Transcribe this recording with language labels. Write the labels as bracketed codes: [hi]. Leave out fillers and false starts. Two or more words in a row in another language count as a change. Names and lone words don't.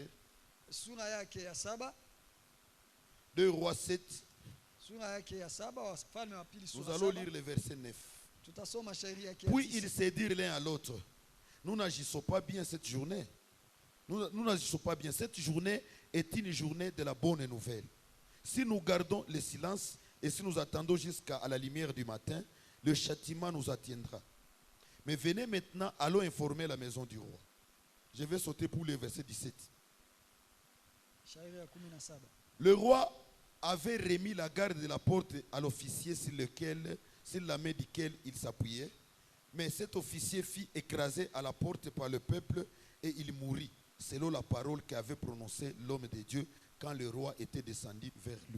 [sw] sura yake ya 7, [fr] 2 rois 7. [sw] sura yake ya 7, Wafalme wa Pili [fr] Nous [sw] sura [fr] allons [sw] 7. [fr] lire le verset 9. [sw] Tutasoma shairi yake ya [fr] Puis [sw] 9. [fr] ils se dirent l'un à l'autre, nous n'agissons pas bien cette journée. Nous n'agissons pas bien. Cette journée est une journée de la bonne nouvelle. Si nous gardons le silence et si nous attendons jusqu'à la lumière du matin, le châtiment nous atteindra. Mais venez maintenant, allons informer la maison du roi. Je vais sauter pour le verset 17. [sw] Shairi ya 17. [fr] Le roi avait remis la garde de la porte à l'officier sur la main duquel il s'appuyait. Mais cet officier fut écrasé à la porte par le peuple et il mourut, selon la parole qu'avait prononcée l'homme de Dieu quand le roi était descendu vers lui.